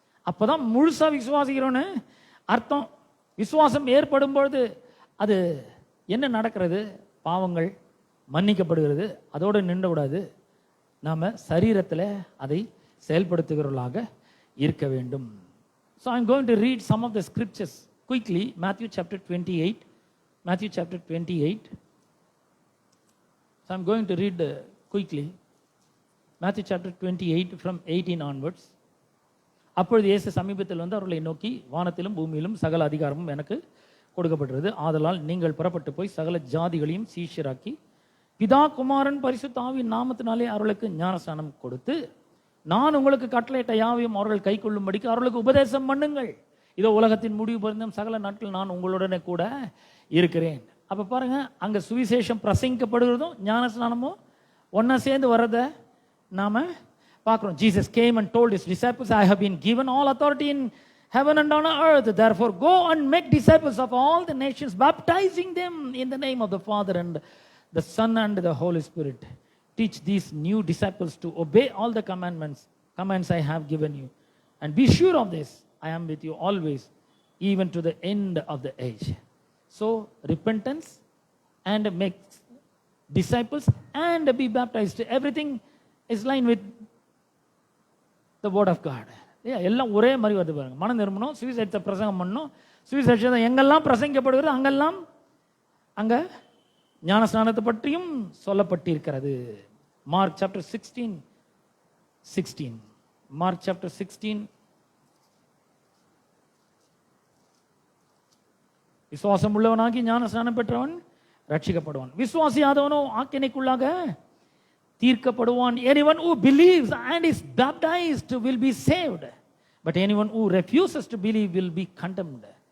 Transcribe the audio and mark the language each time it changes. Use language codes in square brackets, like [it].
[ta] அப்பதான் முழுசா விசுவாசிக்கிறோன்னு அர்த்தம். விசுவாசம் ஏற்படும் பொழுது அது என்ன நடக்கிறது? பாவங்கள் மன்னிக்கப்படுகிறது. அதோடு நின்று கூடாது. நாம சரீரத்தில் அதை செயல்படுத்துகிறவர்களாக இருக்க வேண்டும். [en] So I'm going to read some of the scriptures quickly. Matthew chapter 28. Matthew chapter 28. So I'm going to read quickly. Matthew chapter 28 from 18 onwards. [ta] அப்பொழுது இயேசு சமீபத்தில் அவர்களை நோக்கி, வானத்திலும் பூமியிலும் சகல அதிகாரமும் எனக்கு கொடுக்கப்பட்டது. ஆதலால் நீங்கள் புறப்பட்டு போய் சகல ஜாதிகளையும் சீஷராக்கி பிதா குமாரன் பரிசுத்த ஆவியின் நாமத்தினாலே அவர்களுக்கு ஞானஸ்நானம் கொடுத்து, நான் உங்களுக்கு கட்டளையிட்ட யாவையும் அவர்கள் கை கொள்ளும்படிக்கு அவர்களுக்கு உபதேசம் பண்ணுங்கள். இதோ உலகத்தின் முடிவு பொருந்தும் சகல நாட்கள் நான் உங்களுடனே கூட இருக்கிறேன். அப்ப பாருங்க, அங்க சுவிசேஷம் பிரசங்கிக்கப்படுகிறதும் ஞானஸ்நானமும் ஒன்னா சேர்ந்து வர்றத நாம பார்க்கிறோம். [en] Jesus came and told his disciples, I have been given all authority in heaven and on earth. Therefore go and make disciples of all the nations, baptizing them in the name of the Father and the Son and the Holy Spirit. Teach these new disciples to obey all the commands I have given you. And be sure of this, I am with you always, even to the end of the age. So repentance and make disciples and be baptized. Everything is line with the word of God. [ta] எல்லாம் ஒரே மாதிரி வருது பாருங்க. மனம் திரும்பணும், சுவிசேஷத்தை பிரசங்கம் பண்ணணும், சுவிசேஷத்தை எங்கெல்லாம் பிரசங்கிக்கப்படுகிறது அங்கெல்லாம் அங்க ஞானஸ்நானத்தை பற்றியும் சொல்லப்பட்டிருக்கிறது. [en] Mark chapter 16 Mark chapter 16 [ta] விசுவாசம் உள்ளவனாகி ஞானஸ்நானம் பெற்றவன் ரட்சிக்கப்படுவான், விசுவாசியாதவனோ ஆக்கினைக்குள்ளாக தீர்க்கப்படுவான். [en] Anyone who believes and is baptized will be saved, but anyone who refuses to believe will be condemned.